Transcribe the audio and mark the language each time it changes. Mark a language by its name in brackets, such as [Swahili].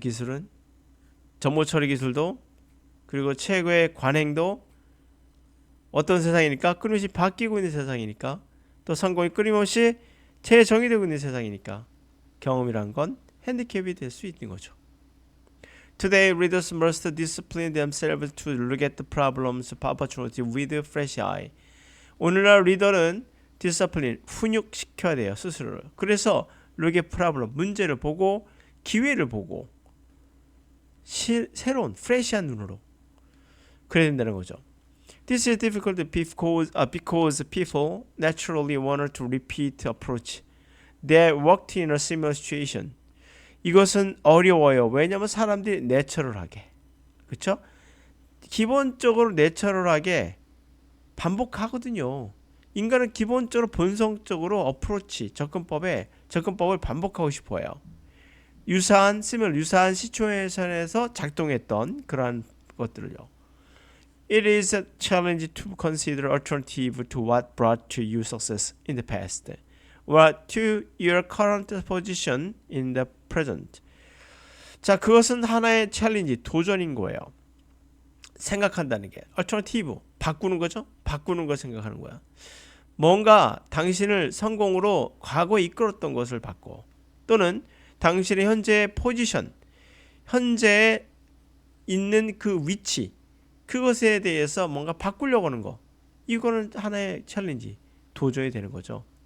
[Korean] 기술은 정보 처리 기술도 그리고 최고의 관행도 어떤 세상이니까 끊임없이 바뀌고 있는 세상이니까 또 성공이 끊임없이 재정의되고 있는 세상이니까 경험이란 건 핸디캡이 될 수 있는 거죠. [English] Today, readers must discipline themselves to look at the problems of opportunity with fresh eye. [Korean] 오늘날 리더는 디스플린, 훈육시켜야 돼요. 스스로를. 그래서 [English] look at problem, [Korean] 문제를 보고 기회를 보고 새로운, 프레시한 눈으로 그래야 된다는 거죠. [English] This is difficult because people naturally want to repeat approach that worked in a similar situation. [Korean] 이것은 어려워요. 왜냐하면 사람들이 내추럴하게, 그렇죠? 기본적으로 내추럴하게 반복하거든요. 인간은 기본적으로 본성적으로 어프로치, 접근법을 반복하고 싶어요. 유사한 시츄에이션에서 작동했던 그러한 것들을요. [English] It is a challenge to consider alternative to what brought to you success in the past, or to your current position in the present. [Korean] 자, 그것은 하나의 챌린지, 도전인 거예요. 생각한다는 게 alternative, 바꾸는 거죠. 바꾸는 걸 생각하는 거야. 뭔가 당신을 성공으로 과거에 이끌었던 것을 바꿔, 또는 당신의 현재 포지션, 현재 있는 그 위치, 그것에 대해서 뭔가 바꾸려고 하는 거, 이거는 하나의 챌린지, 도전이 되는 거죠.